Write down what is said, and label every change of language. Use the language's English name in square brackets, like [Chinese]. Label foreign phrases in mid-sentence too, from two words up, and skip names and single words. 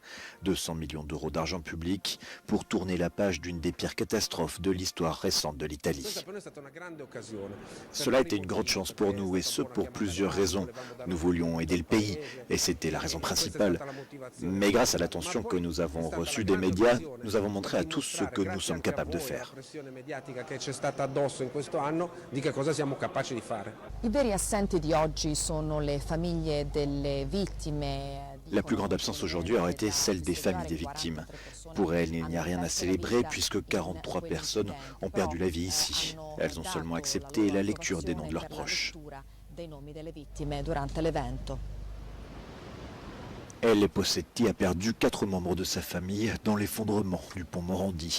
[French] 200 millions d'euros d'argent public pour tourner la page d'une des pires catastrophes de l'histoire récente de l'Italie. Cela a été une grande chance pour nous et ce pour plusieurs raisons. Nous voulions aider le pays et c'était la raison principale. Mais grâce à l'attention que nous avons reçue des médias, nous avons montré à tous ce que nous sommes capables de faire. [Italian] I veri assenti di oggi sono le famiglie delle vittime. [French] La plus grande absence aujourd'hui aurait été celle des familles des victimes. Pour elles, il n'y a rien à célébrer puisque 43 personnes ont perdu la vie ici. Elles ont seulement accepté la lecture des noms de leurs proches. Elle, Possetti, a perdu 4 membres de sa famille dans l'effondrement du pont Morandi.